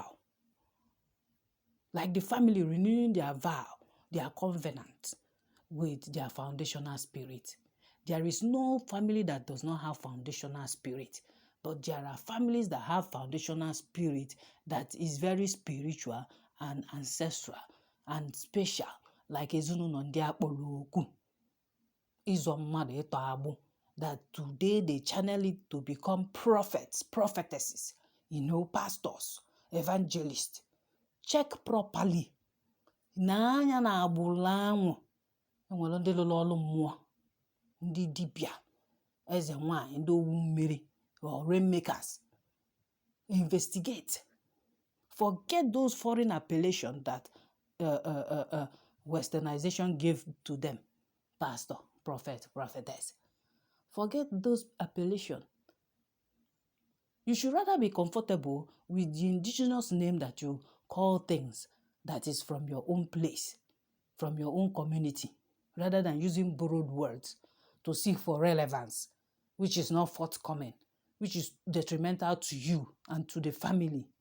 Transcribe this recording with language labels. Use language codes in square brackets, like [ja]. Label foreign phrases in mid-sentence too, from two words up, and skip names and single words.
[en] Like the family renewing their vow, their covenant with their foundational spirit. There is no family that does not have foundational spirit, but there are families that have foundational spirit that is very spiritual and ancestral and special, like [ig] ezinụlọ ndị akpọrọ okwu ịzọ mmadụ ịtọ agbụ, [en] that today they channel it to become prophets, prophetesses, pastors, evangelists. Check properly. [ig] N'anya na agbụrụ anwụ enwere ndị lụrụ ọrụ mmụọ, ndị dibịa, eze nwanyị, ndị owu mmiri, [en] or rainmakers. Investigate. Forget those foreign appellations that westernization gave to them. Pastor, prophet, prophetess. Forget those appellations. You should rather be comfortable with the indigenous name that you call things that is from your own place, from your own community, rather than using borrowed words to seek for relevance, which is not forthcoming, which is detrimental to you and to the family.